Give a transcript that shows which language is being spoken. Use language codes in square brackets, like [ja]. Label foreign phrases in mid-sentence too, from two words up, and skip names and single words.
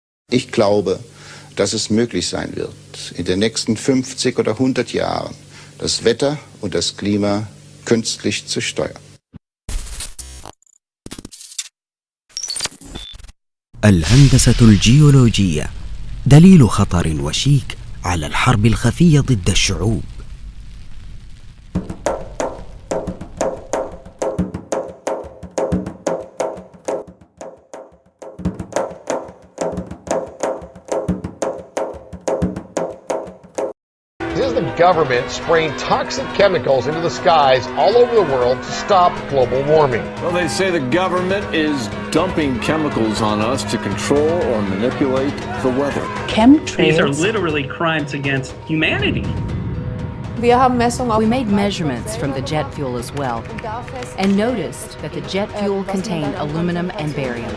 [de] Ich glaube, dass es möglich sein wird, in den nächsten 50 oder 100 Jahren das Wetter und das Klima künstlich zu steuern. [ar] الهندسة الجيولوجية دليل خطر وشيك على الحرب الخفية ضد الشعوب. [en] Is the government spraying toxic chemicals into the skies all over the world to stop global warming? Well, they say the government is dumping chemicals on us to control or manipulate the weather. Chemtrails. These are literally crimes against humanity. We made measurements from the jet fuel as well and noticed that the jet fuel contained aluminum and barium.